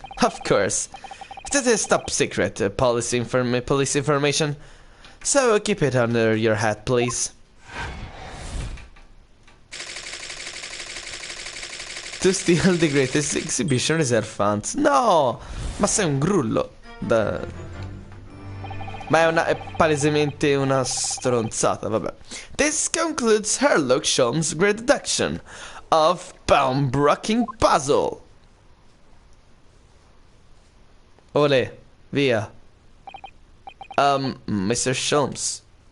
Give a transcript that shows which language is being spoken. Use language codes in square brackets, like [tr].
[en] Of course, this is top secret police information, so keep it under your hat, please. To steal the Greatest Exhibition Reserve Funds. [it] No, ma sei un grullo. Ma è palesemente una stronzata, vabbè. [en] This concludes Sherlock Holmes' great deduction of bone-breaking puzzle. [it] Olè, via. Mr. Holmes.